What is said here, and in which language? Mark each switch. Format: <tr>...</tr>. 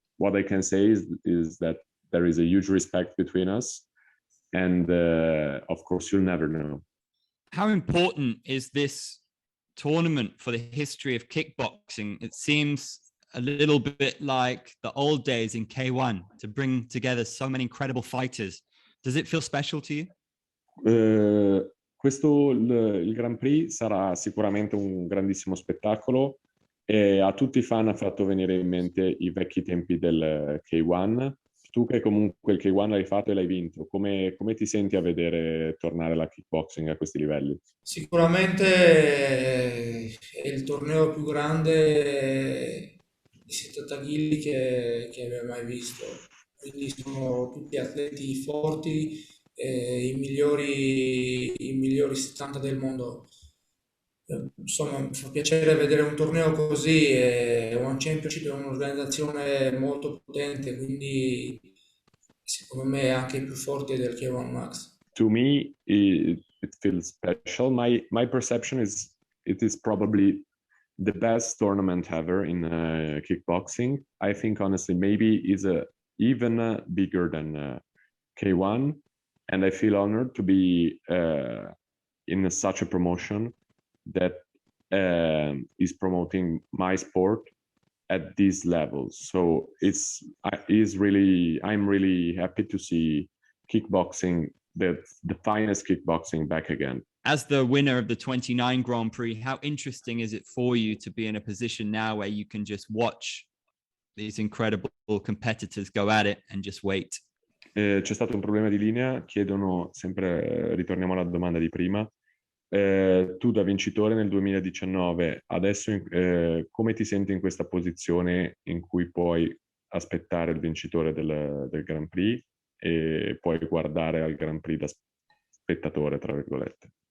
<en>What I can say is that there is a huge respect between us, and of course, you'll never know. How important is this tournament for the history of kickboxing? It seems a little bit like the old days in K1 to bring together so many incredible fighters. Does it feel special to you?</en> <it>Il Grand Prix sarà sicuramente un grandissimo spettacolo E a tutti i fan ha fatto venire in mente i vecchi tempi del K1. Tu che comunque il K1 l'hai fatto e l'hai vinto, come ti senti a vedere tornare la kickboxing a questi livelli? Sicuramente è il torneo più grande di 70 kg che abbia mai visto. Quindi sono tutti atleti forti, i migliori 70 del mondo. Insomma, mi fa piacere vedere un torneo così. One Championship è un'organizzazione molto potente, quindi secondo me è anche più forte del K1 Max.</it> <en>To me, it feels special. My perception is it is probably the best tournament ever in kickboxing. I think honestly, maybe is even bigger than K1, and I feel honored to be in such a promotion that is promoting my sport at these levels. So I'm really happy to see kickboxing, the finest kickboxing back again. As the winner of the 29 Grand Prix, how interesting is it for you to be in a position now where you can just watch these incredible competitors go at it and just wait?</en> <it>C'è stato un problema di linea, chiedono sempre, ritorniamo alla domanda di prima. Tu da vincitore nel 2019, adesso come ti senti in questa posizione in cui puoi aspettare il vincitore del Grand Prix e puoi guardare al Grand Prix da spettatore, tra virgolette?</it>